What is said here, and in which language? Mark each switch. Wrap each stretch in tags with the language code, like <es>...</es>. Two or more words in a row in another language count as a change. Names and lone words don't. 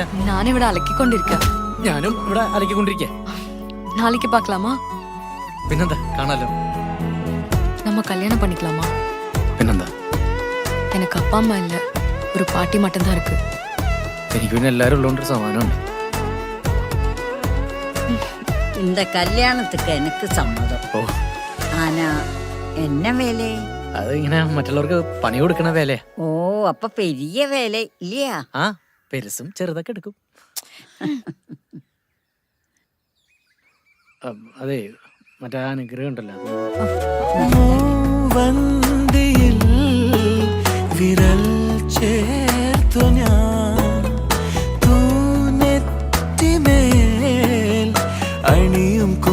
<ml>ഞാനിവിടെ അലക്കിക്കൊണ്ടിരിക്ക. ഞാനും ഇവിടെ അലക്കിക്കൊണ്ടിരിക്കേ.</ml> <ta>நாளைக்கு பார்க்கலாமா?</ta> <ml>പിന്നെന്താ, കാണാലോ.</ml> <ta>நம்ம கல்யாணம் பண்ணிக்கலாமா?</ta> <ml>പിന്നെന്താ,</ml> <ta>எனக்கு அப்பா அம்மா இல்ல, ஒரு பாட்டி மட்டும்தான் இருக்கு.</ta> <ml>എനിക്ക് പിന്നെ എല്ലാരും ഉള്ളതുകൊണ്ട് സമാനമുണ്ട്.</ml> <ta>இந்த கல்யாணத்துக்கு எனக்கு சம்மதம். ഓ, ஆனா என்ன வேலை?</ta> <ml>അത് ഇങ്ങനെ മറ്റുള്ളവർക്ക് പണി കൊടുക്കണ വേലയാ.</ml> <ta>ஓ, அப்ப பெரிய வேலை இல்லையா?</ta> <ml>ആ, പെരുസും ചെറുതൊക്കെ എടുക്കും. അതെ, മറ്റേ അനുഗ്രഹം ഉണ്ടല്ലോ വന്തിയിൽ വിരൽ ചേർത്തു ഞാൻ തൂനെറ്റിമേൽ അണിയും</ml>